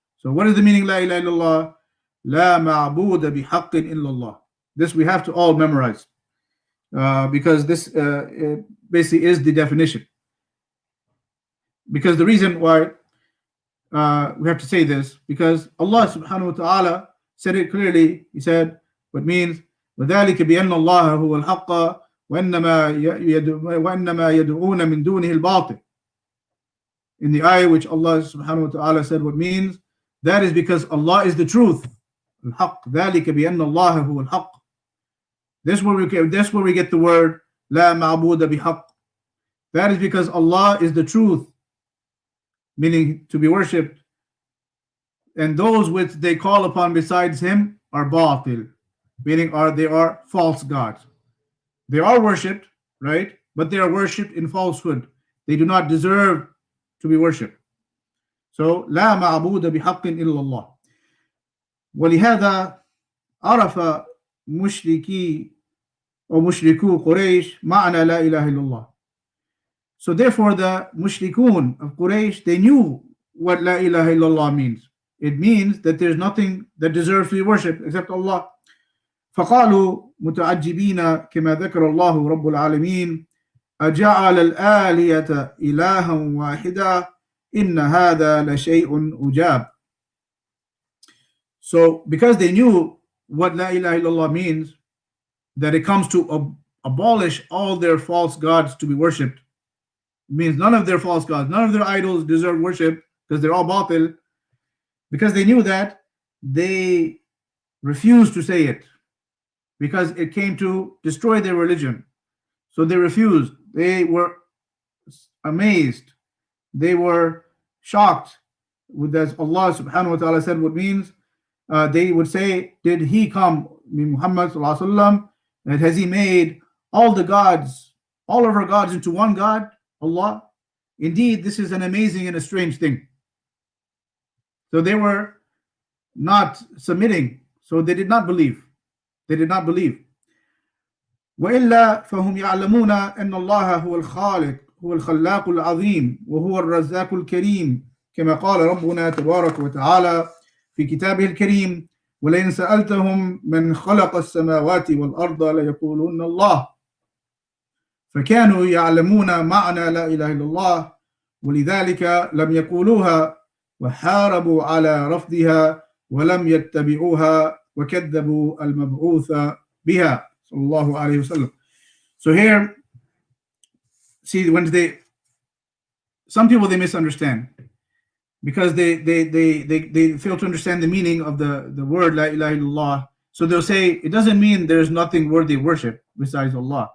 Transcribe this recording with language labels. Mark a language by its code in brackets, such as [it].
[en] So what is the meaning La ilaha illallah? [ar] La ma'buda bihaqqin illallah. [en] This we have to all memorize. Because this basically is the definition. Because the reason why we have to say this, because Allah subhanahu wa ta'ala said it clearly. He said what means [ar] وَذَلِكَ بِأَنَّ اللَّهَ هُوَ الْحَقَّ وَإِنَّمَا يَدْعُونَ مِن دُونِهِ الْبَاطِلِ. [en] In the ayah which Allah subhanahu wa ta'ala said what means, that is because Allah is the truth. [ar] الْحَقِّ ذَلِكَ بِأَنَّ اللَّهَ هُوَ الْحَقِّ. [en] That's where we get the word [ar] La ma'buda bihaq. [en] That is because Allah is the truth, meaning to be worshipped, and those which they call upon besides Him are batil, meaning they are false gods. They are worshipped, right? But they are worshipped in falsehood. They do not deserve to be worshipped. So [ar] La ma'buda bihaqqin illallah. ولهذا عرف مشركي or mushrikū Quraysh ma'na la ilaha illallah. [en] So therefore the mushrikun of Quraysh, they knew what la ilaha illallah means. It means that there's nothing that deserves to be worshipped except Allah. [ar] فقالوا متعجبين كما ذكر الله رب العالمين أجعل الآلهة إلها واحدا إن هذا لشيء عجاب. [en] So because they knew what la ilaha illallah means, that it comes to abolish all their false gods to be worshipped. It means none of their false gods, none of their idols deserve worship because they're all batil. Because they knew that, they refused to say it because it came to destroy their religion. So they refused. They were amazed. They were shocked with that. Allah subhanahu wa ta'ala said what means. They would say, did he come, Muhammad sallallahu alaihi wasallam, and has he made all the gods, all of our gods into one God, Allah? Indeed, this is an amazing and a strange thing. So they were not submitting. So they did not believe. They did not believe. [ar] وإلا فهم يعلمون أن الله هو الخالق هو الخلاق العظيم وهو الرزاق الكريم كما قال ربنا تبارك وتعالى في كتابه الكريم ولئن سألتهم من خلق السماوات والأرض ليقولون الله فكانوا يعلمون معنى لا إله إلا الله ولذلك لم يقولوها وحاربوا على رفضها ولم يتبعوها وكذبوا المبعوث بها صلى الله عليه وسلم. [en] So here, see, when some people they misunderstand because they fail to understand the meaning of the word La ilaha illallah. So they'll say it doesn't mean there's nothing worthy of worship besides Allah.